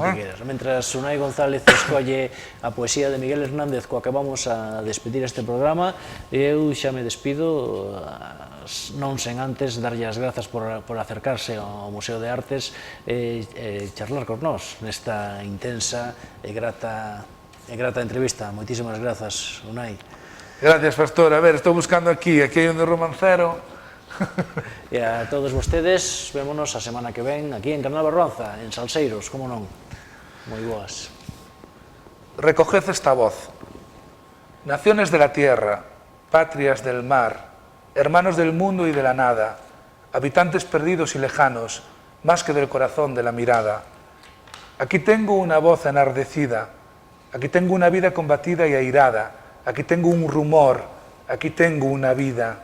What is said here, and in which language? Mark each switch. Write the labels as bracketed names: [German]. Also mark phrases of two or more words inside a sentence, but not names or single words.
[Galician] Mentras Unai González escolle a poesía de Miguel Hernández coa que vamos a despedir este programa, eu xa me despido, non sen antes darlle as grazas por acercarse ao Museo de Artes e charlar con nós nesta intensa e grata entrevista. Moitísimas grazas, Unai. [Spanish] Gracias, Pastor. [Galician] A ver, estou buscando aquí hai un de Romancero. E a todos vostedes, vémonos a semana que ven aquí en Carnal Barbanza, en Salseiros, como non. Moi boas. [Spanish] Recoged esta voz. Naciones de la tierra, patrias del mar, hermanos del mundo y de la nada, habitantes perdidos y lejanos, más que del corazón de la mirada. Aquí tengo una voz enardecida, aquí tengo una vida combatida y airada, aquí tengo un rumor, aquí tengo una vida.